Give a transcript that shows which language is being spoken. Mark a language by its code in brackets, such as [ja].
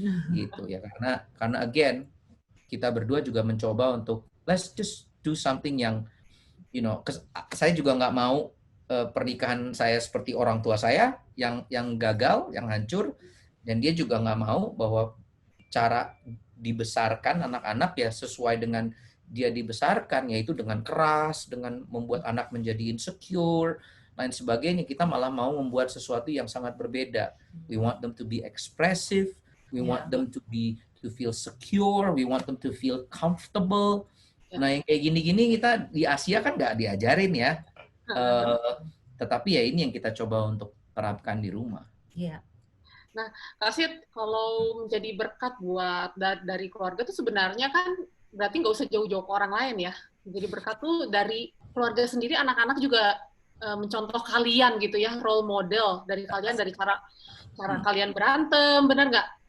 [id] Gitu ya, karena again kita berdua juga mencoba untuk [en] let's just do something [id] yang saya juga nggak mau pernikahan saya seperti orang tua saya yang gagal, yang hancur, dan dia juga nggak mau bahwa cara dibesarkan anak-anak ya sesuai dengan dia dibesarkan, yaitu dengan keras, dengan membuat anak menjadi insecure, lain sebagainya. Kita malah mau membuat sesuatu yang sangat berbeda. [en] We want them to be expressive, we want them to feel secure, we want them to feel comfortable. [id] Nah, yang kayak gini-gini kita di Asia kan nggak diajarin ya. Tetapi ya ini yang kita coba untuk terapkan di rumah. Iya. Nah, Kak Sid, kalau menjadi berkat buat dari keluarga tuh sebenarnya kan berarti nggak usah jauh-jauh ke orang lain ya. Jadi berkat tuh dari keluarga sendiri, anak-anak juga mencontoh kalian gitu ya, role model dari kalian, dari cara kalian berantem, benar nggak?